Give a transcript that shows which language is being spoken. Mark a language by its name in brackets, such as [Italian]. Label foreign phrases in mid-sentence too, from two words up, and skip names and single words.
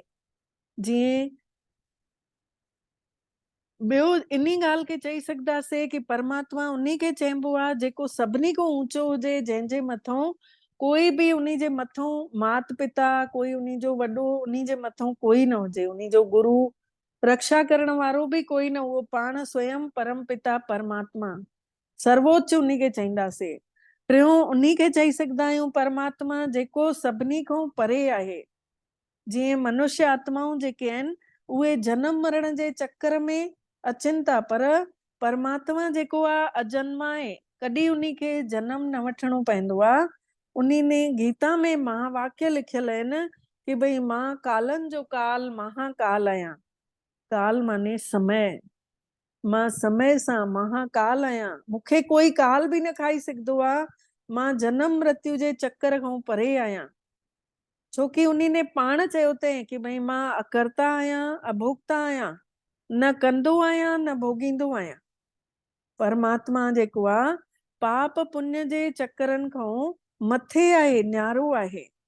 [Sindhi] जीअं ॿियो इन्ही ॻाल्हि खे चई सघंदासीं कि परमात्मा उन्ही खे चइबो आहे जेको सभिनी खां ऊंचो हुजे, जंहिंजे मथां कोई बि उन्ही जे मथां मात पिता, कोई उन्ही जो वॾो उन्ही जे मथां कोई न हुजे, उन्ही जो गुरु रक्षा करण वारो बि कोई न, उहो पाण स्वयं परम पिता परमात्मा सर्वोच्च उन्ही खे चईंदासीं। टियों उन्ही खे चई सघंदा आहियूं परमात्मा जेको सभिनी खां परे आहे। जीअं मनुष्य आत्माऊं जेके आहिनि उहे जनम मरण जे चक्कर में अचनि था, पर परमात्मा जेको आहे अजन्मा आहे, कॾहिं उन्ही खे जनम न वठिणो पवंदो आहे। उन्ही ने गीता में महावाक्य लिखियल आहिनि कि भई मां कालनि जो काल महाकाल आहियां। काल माने समय, मां समय सां महाकाल आहियां, मूंखे कोई काल बि न खाई सघंदो आहे। मां जनम मृत्यु जे चक्कर खां परे आहियां, छोकी उन्ही ने पाण चयो अथई कि भई मां अकर्ता आहियां, अभोक्ता आहियां, न कंदो आहियां न भोगींदो आहियां। परमात्मा जेको आहे पाप पुण्य जे चक्करनि खां मथे आहे, न्यारो आहे।